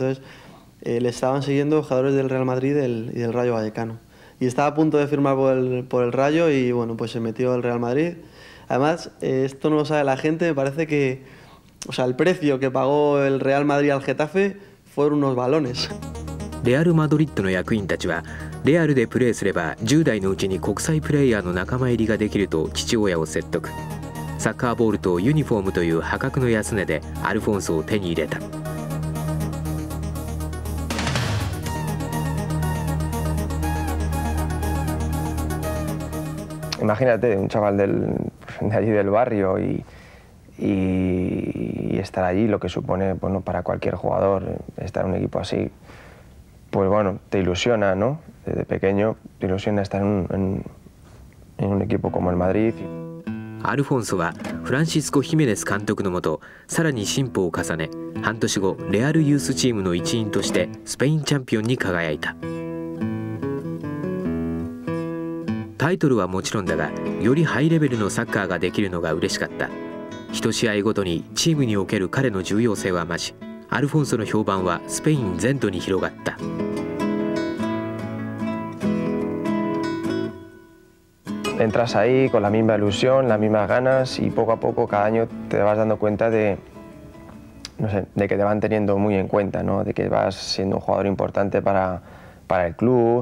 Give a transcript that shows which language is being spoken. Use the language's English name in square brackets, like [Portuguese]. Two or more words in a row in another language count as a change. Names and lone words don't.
[Spanish] Entonces le estaban siguiendo jugadores del Real Madrid y del Rayo Vallecano. Y estaba a punto de firmar por el Rayo y bueno, pues se metió al Real Madrid. Además, esto no lo sabe la gente, me parece que, o sea, el precio que pagó el Real Madrid al Getafe fueron unos balones. [Japanese] レアル・マドリッドの役員たちは、レアルでプレーすれば10代のうちに国際プレーヤーの仲間入りができると父親を説得。サッカーボールとユニフォームという破格の安値でアルフォンソを手に入れた。 [Spanish] Imagínate, un chaval de allí del barrio y estar allí, lo que supone, bueno, para cualquier jugador estar en un equipo así, pues bueno, te ilusiona, ¿no? Desde pequeño te ilusiona estar en un equipo como el Madrid. [Japanese] アルフォンソはフランシスコ・ヒメネス監督のもと、さらに進歩を重ね、半年後レアルユースチームの一員としてスペインチャンピオンに輝いた。タイトルはもちろんだが、よりハイレベルのサッカーができるのが嬉しかった。一試合ごとにチームにおける彼の重要性は増し、アルフォンソの評判はスペイン全土に広がった。 [Spanish] Entras ahí con la misma ilusión, las mismas ganas, y poco a poco cada año te vas dando cuenta de, no sé, de que te van teniendo muy en cuenta, ¿no? De que vas siendo un jugador importante para el club.